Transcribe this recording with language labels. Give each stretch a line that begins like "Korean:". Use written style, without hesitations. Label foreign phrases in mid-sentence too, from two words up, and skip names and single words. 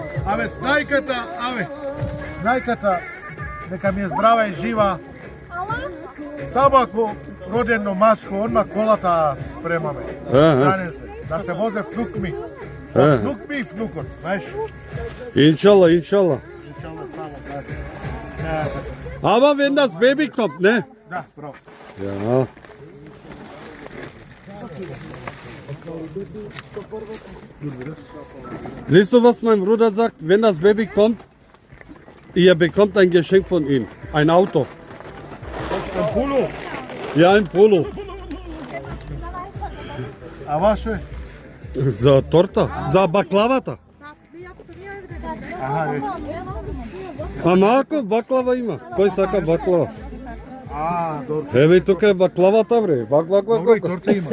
Macedonian: Снајката, нека ми е здрава и жива. Само ако родено машко, одма колата се спремаме. Знане се, да се возе внук ми. Внук ми и внукот, знаеш? İnşallah. Иншалла само, да.
German: Aber wenn das Baby kommt, ne?
Macedonian: Да, браво.
German: Ja. Siehst du, was mein Bruder sagt? Wenn das Baby kommt, ihr bekommt ein Geschenk von ihm. Ein Auto. Ein Polo. Ja, ein Polo.
Macedonian: А ваше? За торта, за баклавата. Аха, Ама ако баклава има, кој сака баклава? добро. Еве тука е баклавата бре. Добро и торта има.